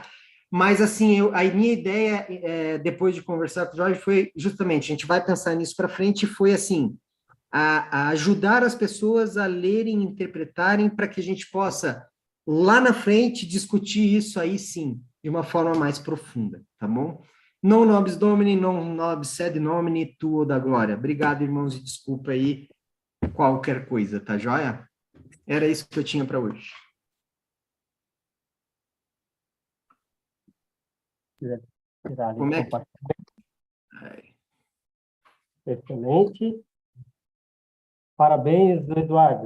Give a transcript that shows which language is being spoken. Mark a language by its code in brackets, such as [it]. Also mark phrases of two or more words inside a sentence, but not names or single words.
[pt] Mas assim, a minha ideia depois de conversar com o Jorge foi justamente, a gente vai pensar nisso para frente, foi assim, a ajudar as pessoas a lerem, interpretarem, para que a gente possa lá na frente discutir isso aí sim, de uma forma mais profunda, tá bom? [la] Non nobis Domini, non nobis sed nomini tuo da glória. [pt] Obrigado, irmãos, e desculpa aí qualquer coisa, tá joia? Era isso que eu tinha para hoje. Tirar ali Como do é que... compartilhamento. Ai, Excelente. Parabéns, Eduardo.